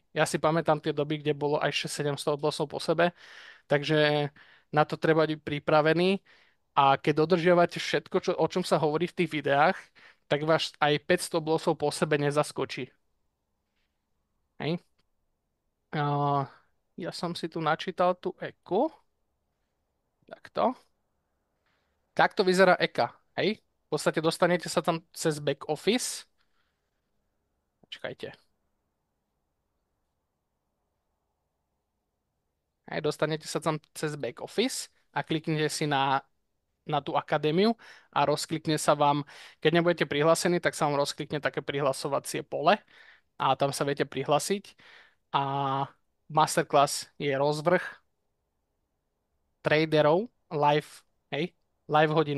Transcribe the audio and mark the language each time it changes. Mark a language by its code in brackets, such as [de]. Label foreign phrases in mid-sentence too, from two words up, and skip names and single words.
[sk] Ja si pamätám tie doby, kde bolo aj 600-700 odlosov po sebe, takže na to treba byť pripravený a keď dodržiavate všetko, o čom sa hovorí v tých videách, tak vás aj 500 blosov po sebe nezaskočí, hej. A ja som si tu načítal tú eku. Takto. Takto vyzerá eka. Hej? V podstate dostanete sa tam cez [en] back office. [sk] Počkajte. Hej, dostanete sa tam cez [en] back office [sk] a kliknete si na tú akadémiu a rozklikne sa vám, keď nebudete prihlásení, tak sa vám rozklikne také prihlasovacie pole a tam sa viete prihlasiť a masterclass je rozvrh traderov live, hej, live hodiny.